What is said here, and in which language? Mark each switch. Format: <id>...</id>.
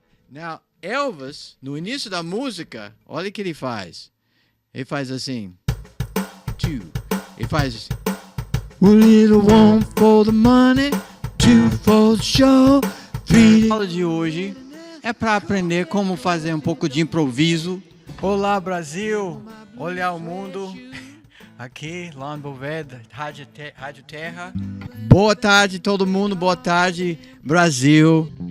<pt>Now, Elvis, no início da música, olha o que ele faz. Ele faz assim. Two. Ele faz assim.</pt> <en>A little one for the money, two for the show, three.</en> <pt>A aula de hoje é para aprender como fazer um pouco de improviso. Olá, Brasil! Olhar o mundo. Aqui, lá em Boveda, Rádio Terra. Boa tarde, todo mundo. Boa tarde, Brasil.</pt>